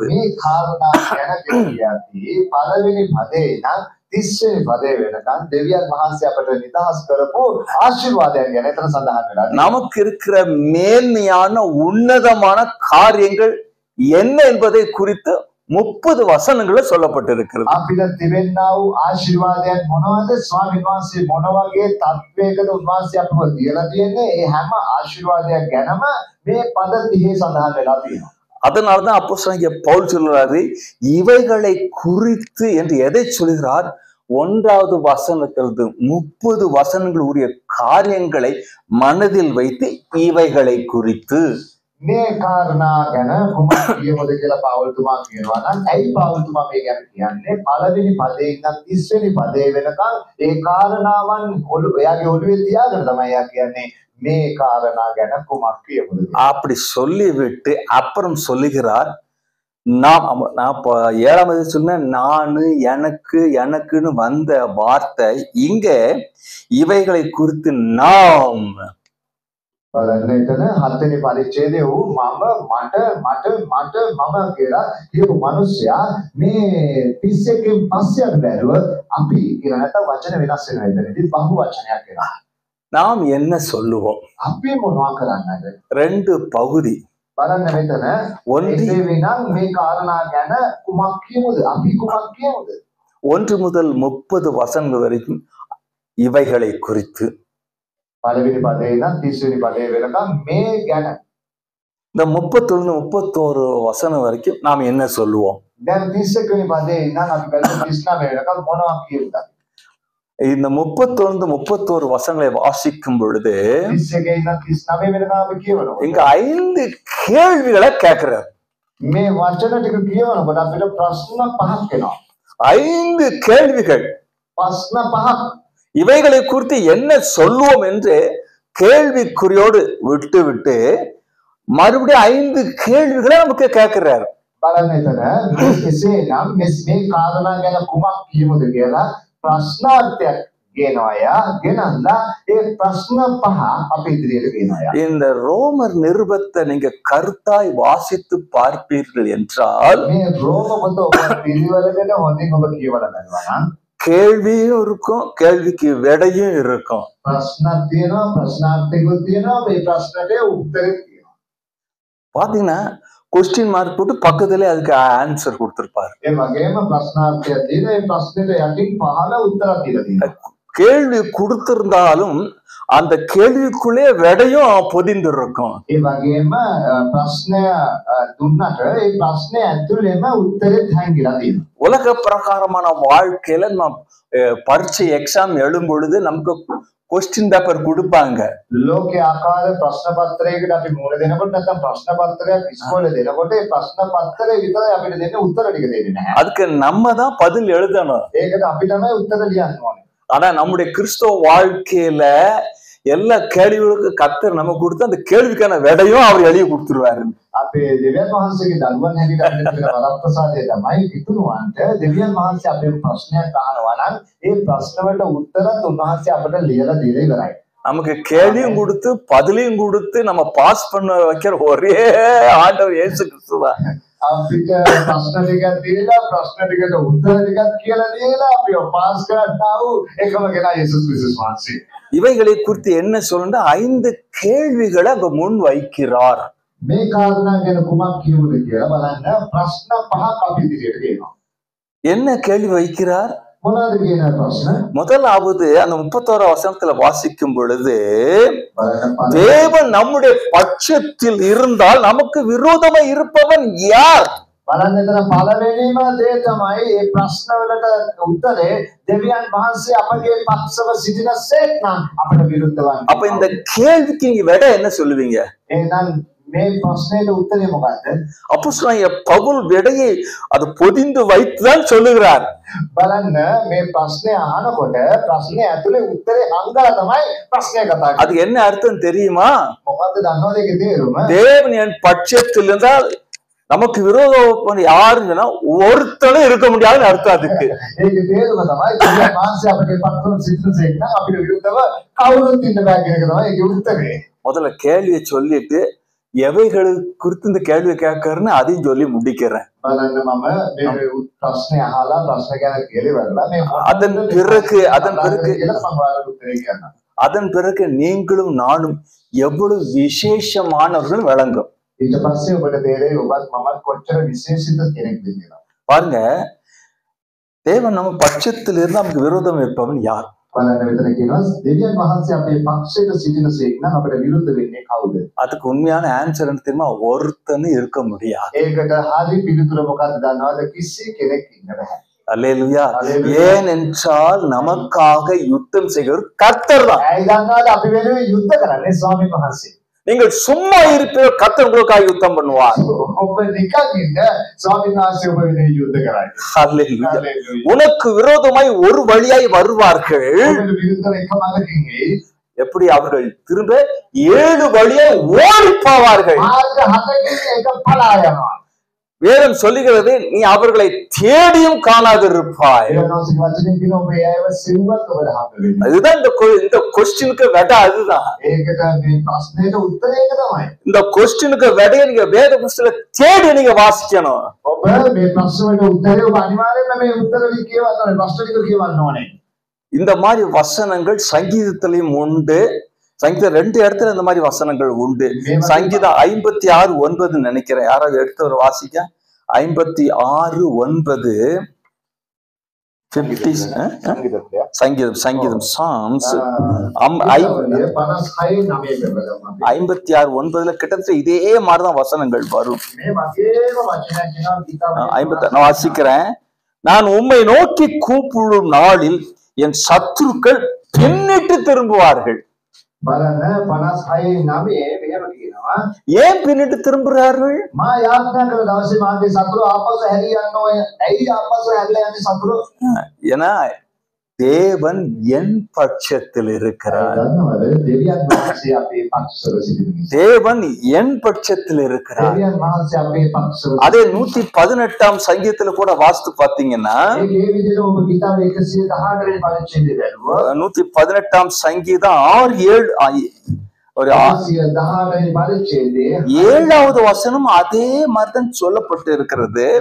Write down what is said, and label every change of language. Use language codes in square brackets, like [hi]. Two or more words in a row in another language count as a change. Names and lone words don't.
[si] මේ කාරණා ගැන කියද්දී පළවෙනි පදේ ඉඳන් 30 වෙනි පදේ වෙනකම් දෙවියන් වහන්සේ අපට නිදහස් කරපු ආශිර්වාදයන් ගැන එතන සඳහන් වෙලා තියෙනවා. [ta] நமக்கு இருக்கிற மேன்மையான உன்னதமான காரியங்கள் என்ன என்பதை குறித்து 30 வசனங்கள சொல்லப்பட்டிருக்கிறது. [si] අපිට තිබෙනා වූ ආශිර්වාදයන් මොනවද? ස්වාමීන් වහන්සේ මොන වගේ තත්වයකද උන්වහන්සේ අපව තියලා තියෙන්නේ? ඒ හැම ආශිර්වාදයක් ගැනම මේ පද 30 සඳහන් වෙලා තියෙනවා. [ta] அதனால்தான் அப்போஸ்தலனாகிய பவுல் சொல்றாரு இவைகளை குறித்து என்று எதை சொல்கிறார்? 1வது வசனத்திலிருந்து 30 வசனங்கள் உரிய காரியங்களை மனதில் வைத்து இவைகளை குறித்து [si] මේ කාරණා ගැන කොහොමද කියමුද කියලා පාවුල්තුමා කියනවා නම් ඇයි පාවුල්තුමා මේ ගැන කියන්නේ? පළවෙනි පදේ ඉඳන් 30 වෙනි පදේ වෙනකම් ඒ කාරණාවන් එයාගේ ඔළුවේ තියාගෙන තමයි එයා කියන්නේ මේ කාරණා ගැන කොහොමද කියමුද? [ta] அப்படி சொல்லிவிட்டு அப்புறம் சொல்லுகிறார் நான் 7வது சொன்ன நானு எனக்கு எனக்குன்னு வந்த வார்த்தை இங்க இவைகளை குறித்து நாம் [si] බලන්න එතන 7 වෙනි පරිච්ඡේදයේ වූ මට මම කියලා කියපු මිනිස්සයා මේ 31කින් පස්සේ අපි බැලුවොත් අපි කියලා නැත්නම් වචන වෙනස් වෙනවා එතනදී බහු වචනයක් වෙනවා. [ta] நாம் என்ன சொல்லுவோம்? [si] අපි මොනවා කරන්නද? [ta] 2 பகுதி. [si] බලන්න මෙතන එසේ වෙනම් මේ කාරණා ගැන කුමක් කියමුද? අපි කුමක් කියමුද? [ta] 1 முதல் 30 வசனங்கள் வரைக்கும் இவைகளை குறித்து [si] පළවෙනි පදේ ඉඳන් 30 වෙනි පදේ වෙනකම් මේ ගැන [ta] இந்த 31 31 வசனம் வரைக்கும் நாம் என்ன சொல்லுவோம்? [si] දැන් 31 වෙනි පදේ ඉඳන් අපි බලමු 39 වෙනකම් මොනවා කියමුද? [ta] இந்த 31 31 வசனங்களை வாசிக்கும் பொழுது [si] 31 ඉඳන් 39 වෙනකම් අපි කියවනවා. [ta] இங்க 5 கேள்விகளை கேட்கிறார். [si] මේ වචන ටික කියවනකොට අපිට ප්‍රශ්න පහක් එනවා. [ta] 5 கேள்விகள் [si] ප්‍රශ්න 5ක්. [ta] இவைகளை குறித்து என்ன சொல்லுவோம் என்று கேள்விக்குறியோடு விட்டு விட்டு மறுபடியும் 5 கேள்விகளை நமக்கு கேட்கிறார். [si] බලන්න එතන මේ කෙසේනම් මේ කාරණා ගැන කුමක් කියමුද කියලා ප්‍රශ්නාර්ථයක් ගෙනවා යා. ගෙනල්ලා ඒ ප්‍රශ්න 5 අපි ඉදිරියට ගෙනවා යා. [ta] இந்த ரோமர் நிருபத்தை நீங்க கருத்தாய் வாசித்து பார்ப்பீர்கள் என்றால் [si] මේ රෝම පොත ඔබ පිළිවෙලකට හොඳින් ඔබ කියවලා බලනවා නම් [ta] கேள்வியும் இருக்கும், கேள்விக்கு விடையும் இருக்கும். [si] ප්‍රශ්නක් තියෙනවා, ප්‍රශ්නාර්ථයකුත් තියෙනවා, මේ ප්‍රශ්නට උත්තරේ තියෙනවා. [ta] பாத்தீங்கன்னா [en] question mark [ta] போட்டு பக்கத்துல அதுக்கு ஆன்சர் கொடுத்திருப்பாரு. [si] ඒ වගේම ප්‍රශ්නාර්ථයක් තියෙනවා, ඒ ප්‍රශ්නෙට යටින් පහළ උත්තරයක් දීලා තියෙනවා. [ta] கேள்வி கொடுத்திருந்தாலும் அந்த கேள்விக்குள்ளே விடையும் பொதிந்து இருக்கும். [si] ඒ වගේම ප්‍රශ්නය දුන්නට ඒ ප්‍රශ්නේ ඇතුළේම උත්තරෙත් හැංගිලා තියෙනවා. [ta] உலக பிரகாரமான வாழ்க்கையில நம்ம பரீட்சை எக்ஸாம் எழுதும் பொழுது நமக்கு [en] question paper [ta] கொடுப்பாங்க. [si] ලෝකයේ ආකාර ප්‍රශ්න පත්‍රයකට අපි මුහුණ දෙනකොට නැත්නම් ප්‍රශ්න පත්‍රයක් ඉස්කෝලේ දෙනකොට ඒ ප්‍රශ්න පත්‍රය විතරයි අපිට දෙන්නේ, උත්තර ටික දෙන්නේ නැහැ. [ta] அதுக்கு நம்ம தான் பதில் எழுதணும். [si] ඒකට අපි තමයි උත්තර ලියන්න ඕනේ. [ta] ஆனா நம்முடைய கிறிஸ்தவ வாழ்க்கையில எல்லா கேள்விகளுக்கும் கர்த்தர் நம்ம கொடுத்து அந்த கேள்விக்கான விடையும் அவர் எழுதி கொடுத்துருவாரு. [si] අපේ දෙවියන් වහන්සේගේ දරුවන් හැටියට අපිට තියෙන වරප්‍රසාදය තමයි පිටුනුවන්ට දෙවියන් වහන්සේ අපේ ප්‍රශ්නයක් අහනවා නම් ඒ ප්‍රශ්න වලට උත්තරත් උන්වහන්සේ අපිට ලියලා දීලා ඉවරයි. [ta] நமக்கு கேள்வியும் கொடுத்து பதிலையும் கொடுத்து நம்ம பாஸ் பண்ண வைக்கிற ஒரே ஆண்டவர் இயேசு கிறிஸ்து தான். [si] අපිට ප්‍රශ්න ටිකක් දීලා ප්‍රශ්න ටිකට උත්තර ටිකක් කියලා දීලා අපිව පාස් කරන්නා වූ එකම කෙනා යේසුස් ක්‍රිස්තුස් වහන්සේ. [ta] இவைகளை குறித்து என்ன சொல்லணும்னா 5 கேள்விகளை அங்க முன் வைக்கிறார். [si] මේ කාරණා ගැන කුමක් කියමුද කියලා බලන්න ප්‍රශ්න 5ක් අපි ඉදිරියට ගෙනවා. [ta] என்ன கேள்வி வைக்கிறார்? [si] මොනවද කියන ප්‍රශ්න? [ta] முதலாவது அந்த 31 வசனத்துல வாசிக்கும் பொழுது [si] බලන්න [ta] தேவன் நம்முடைய பட்சத்தில் இருந்தால் நமக்கு விரோதமா இருப்பவன் யார்? [si] බලන්න එතන පළවෙනිම දේ තමයි මේ ප්‍රශ්න වලට උත්තරේ දෙවියන් වහන්සේ අපගේ පක්ෂව සිටින සේක්නම් අපට විරුද්ධවන්නේ. [ta] அப்ப இந்த கேள்விக்கு நீங்க விட என்ன சொல்லுவீங்க? [si] එහෙනම් මේ ප්‍රශ්නෙට උත්තරේ මොකක්ද? [ta] அப்போஸ்தலனாகிய பவுல் விடையை அது பொதிந்து வைத்துதான் சொல்லுகிறார். [si] බලන්න මේ ප්‍රශ්නේ අහනකොට ප්‍රශ්නේ ඇතුලේ උත්තරේ අංගලා තමයි ප්‍රශ්නේ කතා කරන්නේ. [ta] அது என்ன அர்த்தம் தெரியுமா? [si] මොකද්ද දන්නවද ඒකේ තේරුම? [ta] தேவன் என் பட்சத்தில் இருந்தால் நமக்கு விரோதம் யாருன்னா ஒருத்தனும் இருக்க முடியாதுன்னு அர்த்தம். அதுக்கு [si] ඒකේ තේරුම තමයි දෙවියන් වහන්සේ අපගේ පක්ෂව සිටින සේක්නම් අපිට විරුද්ධව කවුරුත් ඉන්න බෑ කියන එක තමයි ඒකේ උත්තරේ. [ta] முதல்ல கேள்வியை சொல்லிட்டு எவைகள் குறித்து இந்த கேள்வி கேட்கறன்னு அதையும் சொல்லி முடிக்கிறேன். [si] බලන්න මම මේ ප්‍රශ්නේ අහලා ප්‍රශ්න ගැන කියලවලා මේ [ta] அதன் பிறகு நீங்களும் நானும் எவ்வளவு விசேஷமானவர்கள் விளங்கும். [si] ඊට පස්සේ ඔබට තේරෙයි ඔබත් මමත් කොච්චර විශේෂිත කෙනෙක්ද කියලා. [ta] பாருங்க, தேவன் நம்ம பட்சத்தில் இருந்து நமக்கு விரோதம் இருப்பவன் யார்? [si] බලන්න මෙතන කියනවා දෙවියන් වහන්සේ අපේ පක්ෂයට සිටින සේක්නම් අපිට විරුද්ධ වෙන්නේ කවුද? [ta] அதுக்கு உண்மையான ஆன்சர் என்ன தெரியுமா? ஒருத்தனும் இருக்க முடியாது. [si] ඒකට හරි පිළිතුර මොකක්ද දන්නවද? කිසි කෙනෙක් ඉන්න බෑ. [ta] அல்லேலூயா. ஏனென்றால் நமக்காக யுத்தம் செய்கிற கர்த்தர் தான். [si] ඇයි දන්නවද අපි වෙනුවෙන් යුද්ධ කරන්නේ ස්වාමීන් වහන්සේ. [ta] நீங்கள் சும்மா இருப்பீர்கள், கர்த்தர் உங்களுக்காக யுத்தம் பண்ணுவார். [si] ඔබ නිකන් ඉන්න ස්වාමීන් වහන්සේ ඔබ වෙනුවෙන් යුද්ධ කරයි. [ta] அல்லேலூயா. [si] හalleluya. [ta] உனக்கு விரோதமாய் ஒரு வழியாய் வருவார்கள். [si] ඔබට විරුද්ධව එකමඟකින් එයි. [ta] எப்படி அவர்கள் திரும்ப 7 வழியாய் ஓடி போவார்கள். [si] මාර්ග 7කින් එක පලා යනවා. [ta] வேதம் சொல்லுகிறது, நீ அவர்களை தேடியும் காணாதிருப்பாய். [si] ඒවනෝසික වචනේ කියන ඔබ ඒව සිව්වත් ඔබට හම්බ වෙන්නේ. [ta] அதுதான் இந்த கொஸ்டினுக்கு விடை. அதுதான் [si] ඒකට මේ ප්‍රශ්නෙට උත්තරය ඒක තමයි. [ta] இந்த கொஸ்டினுக்கு விடையை நீங்க வேத புஸ்தகத்துல தேடி நீங்க வாசிக்கணும். [si] ඔබ මේ ප්‍රශ්න වලට උත්තරේ ඔබ අනිවාර්යයෙන්ම මේ උත්තර ටික කියවන්න ඕනේ. ප්‍රශ්න ටික කියවන්න ඕනේ. [ta] இந்த மாதிரி வசனங்கள் சங்கீதத்திலையும் உண்டு. சங்கீதம் 2 இடத்துல இந்த மாதிரி வசனங்கள் உண்டு. சங்கீதம் 56:9 நினைக்கிறேன். யாராவது எடுத்து ஒரு வாசிக்க. 56:9 சங்கீதம் சாம்ஸ் 56:9 கிட்டத்தட்ட இதே மாதிரிதான் வசனங்கள் வரும். நான் வாசிக்கிறேன். நான் உம்மை நோக்கி கூப்பிடும் நாளில் என் சத்துருக்கள் பின்னிட்டு திரும்புவார்கள். [si] බලන්න 56:9 මෙහෙම කියනවා. [ta] ஏன் பின்னிட்டு திரும்புறார்கள்? [si] මා යාඥා කළ දවසේ මාගේ සතුරු ආපසු හැරී යන්න ඕය. ඇයි ආපසු හැරලා යන්නේ සතුරු? [ta] ஏன்னா தேவன் என் பட்சத்தில் இருக்கிறார். [si] දන්නවද දෙවියන් වහන්සේ අපේ පක්ෂව සිටින නිසා. [ta] தேவன் என் பட்சத்தில் இருக்கிறார். [si] දෙවියන් වහන්සේ අපේ පක්ෂව. [ta] அதே 118ஆம் சங்கீதத்துல கூட வாஸ்து பாத்தீங்கன்னா [si] ඒ විදිහට ඔබ ගීතාවේ 118 වෙනි පරිච්ඡේදය බැලුවා. [ta] 118ஆம் சங்கீதம் 6-7 ஒரு [si] 118 වෙනி පරිච්ඡේදයේ [ta] 7வது வசனம் அதே மாதிரிதான் சொல்லப்பட்டு இருக்கிறது.